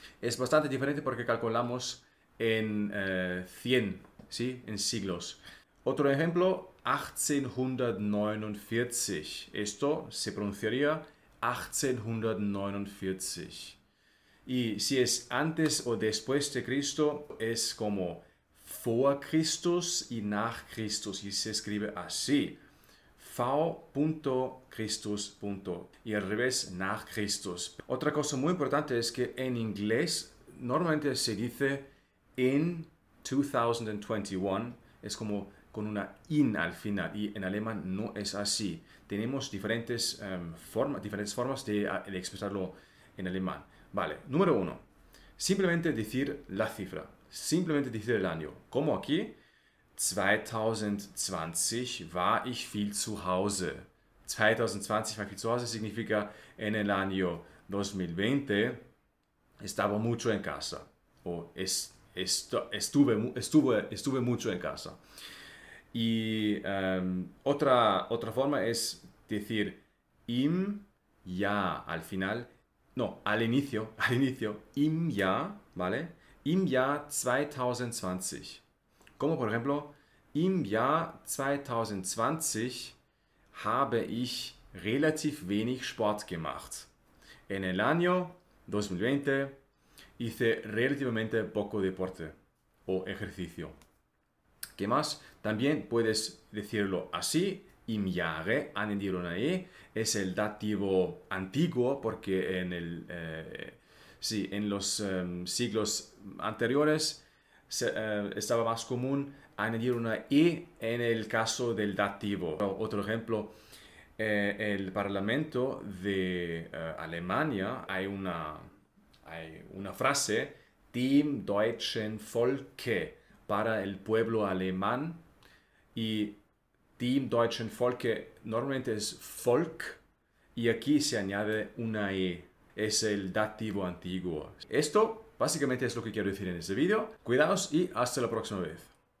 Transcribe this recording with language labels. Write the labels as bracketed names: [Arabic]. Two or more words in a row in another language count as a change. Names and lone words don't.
[Spanish] Es bastante diferente porque calculamos en 100, ¿sí? En siglos. Otro ejemplo, 1849. Esto se pronunciaría 1849. Y si es antes o después de Cristo, es como [German] vor Christus [Spanish] y [German] nach Christus. [Spanish] Y se escribe así. v.Christus. Y al revés, [German] nach Christus. [Spanish] Otra cosa muy importante es que en inglés normalmente se dice in 2021. Es como con una in al final, y en alemán no es así. Tenemos diferentes formas de expresarlo en alemán. Vale, número 1. Simplemente decir la cifra, simplemente decir el año. Como aquí, [German] 2020 war ich viel zu Hause. 2020 war ich viel zu Hause [Spanish] significa en el año 2020 estaba mucho en casa. O estuve mucho en casa. Y otra forma es decir [German] im Jahr [Spanish] al final, no, al inicio, [German] im Jahr, ¿vale? Im Jahr 2020. [Spanish] Como por ejemplo, [German] im Jahr 2020 habe ich relativ wenig Sport gemacht. [Spanish] En el año 2020 hice relativamente poco deporte o ejercicio. ¿Qué más? También puedes decirlo así, [German] im Jahre, [Spanish] añadir una E, es el dativo antiguo porque en los siglos anteriores estaba más común añadir una E en el caso del dativo. Otro ejemplo, el Parlamento de Alemania hay una frase, [German] dem deutschen Volke, [Spanish] para el pueblo alemán, y [German] dem deutschen Volke [Spanish] normalmente es Volk y aquí se añade una E, es el dativo antiguo. Esto básicamente es lo que quiero decir en este vídeo. Cuidaos y hasta la próxima vez.